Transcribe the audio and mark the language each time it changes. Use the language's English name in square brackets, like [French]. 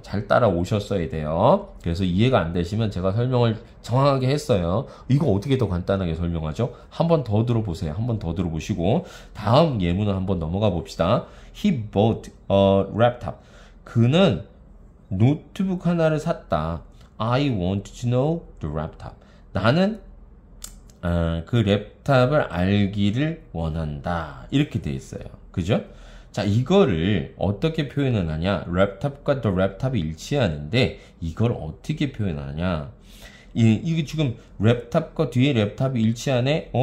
[Korean] 잘 따라오셨어야 돼요. 그래서 이해가 안 되시면 제가 설명을 정확하게 했어요. 이거 어떻게 더 간단하게 설명하죠? 한 번 더 들어보세요. 한 번 더 들어보시고 다음 예문을 한번 넘어가 봅시다. [English] He bought a laptop. [Korean] 그는 노트북 하나를 샀다. [English] I want to know the laptop. [Korean] 나는 그 랩탑을 알기를 원한다. 이렇게 돼 있어요. 그죠? 자, 이거를 어떻게 표현을 하냐? 랩탑과 더 랩탑이 일치하는데 이걸 어떻게 표현하냐? 이게 지금 랩탑과 뒤에 랩탑이 일치하네?